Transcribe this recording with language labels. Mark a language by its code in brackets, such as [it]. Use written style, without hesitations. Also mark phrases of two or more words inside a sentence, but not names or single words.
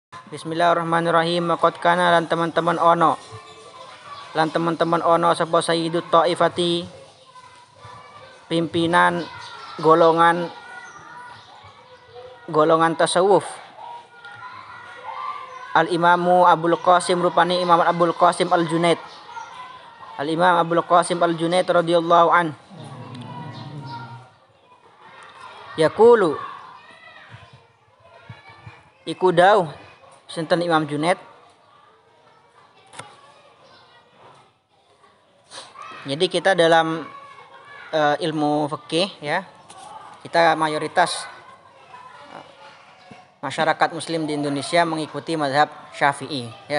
[ar] Bismillahirrahmanirrahim. Qad kana [jv] lan teman-teman ono sapa [ar] sayyidut taifati [jv] pimpinan golongan tasawuf Al-Imamu Abul Qasim rupani Imam Abul Qasim Al-Junaid. [ar] Al-Imam Abul Qasim Al-Junaid radhiyallahu an. [jv] Yaqulu iku dawuh sinten Imam Junaid. [id] Jadi kita dalam ilmu fikih ya, kita mayoritas masyarakat muslim di Indonesia mengikuti mazhab Syafi'i ya.